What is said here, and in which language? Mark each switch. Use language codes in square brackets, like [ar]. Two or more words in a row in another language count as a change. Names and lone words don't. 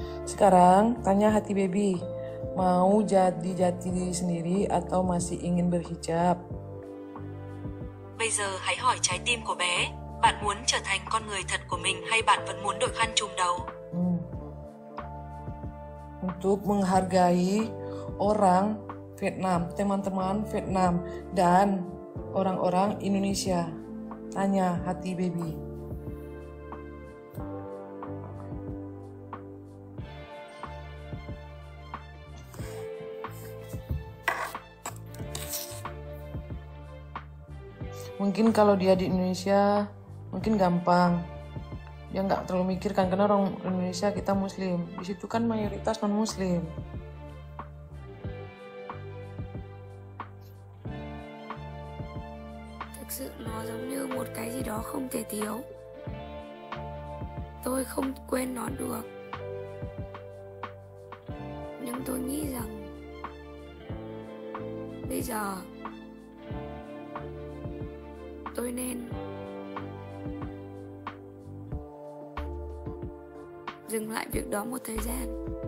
[id] Sekarang tanya hati baby, mau jadi jati diri sendiri atau masih ingin berhijab? [vi] Bây giờ hãy hỏi trái tim của bé, bạn muốn trở thành con người thật của mình hay bạn vẫn muốn đội khăn trùm đầu? [id] Untuk menghargai orang Vietnam, teman-teman Vietnam dan orang-orang Indonesia. Tanya hati baby. Mungkin kalau dia di Indonesia mungkin gampang, dia nggak terlalu mikir kan, karena orang Indonesia kita Muslim, di situ kan mayoritas non Muslim. [vi] Thực sự nó giống như một cái gì đó không thể thiếu. Tôi không quên nó được, nhưng tôi nghĩ rằng bây giờ tôi nên dừng lại việc đó một thời gian.